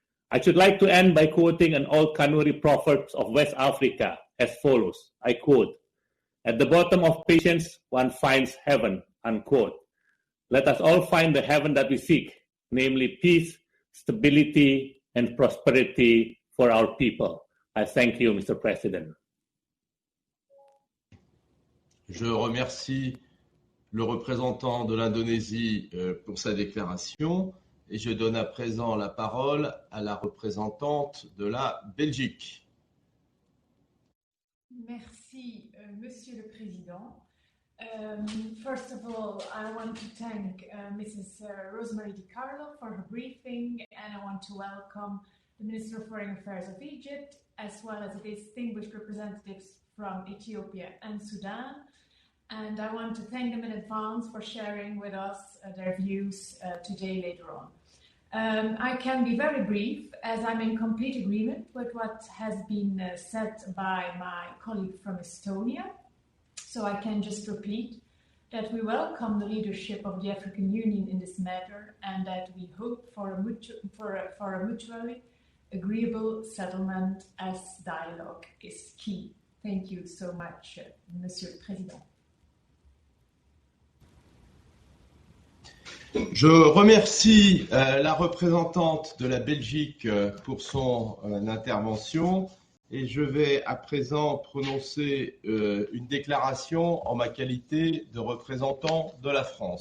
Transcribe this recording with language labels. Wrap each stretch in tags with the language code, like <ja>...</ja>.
<en>I should like to end by quoting an old Kanuri proverb of West Africa as follows. I quote, "At the bottom of patience, one finds heaven," unquote. Let us all find the heaven that we seek, namely peace, stability, and prosperity for our people. I thank you, Mr. President.</en> <fr>Je remercie le représentant de l'Indonésie pour sa déclaration et je donne à présent la parole à la représentante de la Belgique. Merci, Monsieur le Président.</fr> <en>First of all, I want to thank Mrs. Rosemary DiCarlo for her briefing, and I want to welcome the Minister of Foreign Affairs of Egypt, as well as the distinguished representatives from Ethiopia and Sudan. And I want to thank them in advance for sharing with us their views today later on. I can be very brief, as I'm in complete agreement with what has been said by my colleague from Estonia. So I can just repeat that we welcome the leadership of the African Union in this matter and that we hope for a mutually agreeable settlement as dialogue is key. Thank you so much,</en> <fr>Monsieur le Président. Je remercie la représentante de la Belgique pour son intervention et je vais à présent prononcer une déclaration en ma qualité de représentant de la France.</fr>